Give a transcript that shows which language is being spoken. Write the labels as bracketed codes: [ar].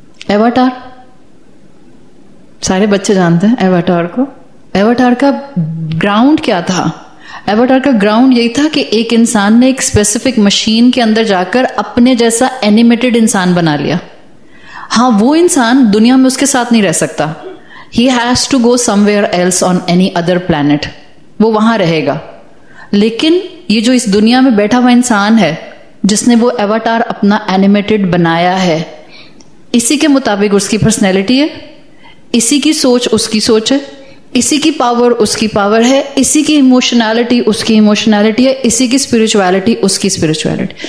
[hi] Avatar, सारे बच्चे जानते हैं एवाटार को। एवाटार का ग्राउंड क्या था? एवाटार का ग्राउंड यही था कि एक इंसान ने एक स्पेसिफिक मशीन के अंदर जाकर अपने जैसा एनिमेटेड इंसान बना लिया। हाँ, वो इंसान दुनिया में उसके साथ नहीं रह सकता। [en] He has to go somewhere else on any other planet. [hi] वो वहां रहेगा। लेकिन ये जो इस दुनिया में बैठा हुआ इंसान है जिसने वो एवाटार अपना एनिमेटेड बनाया है, इसी के मुताबिक उसकी पर्सनैलिटी है, इसी की सोच उसकी सोच है, इसी की पावर उसकी पावर है, इसी की इमोशनैलिटी उसकी इमोशनैलिटी है, इसी की स्पिरिचुअलिटी उसकी स्पिरिचुअलिटी।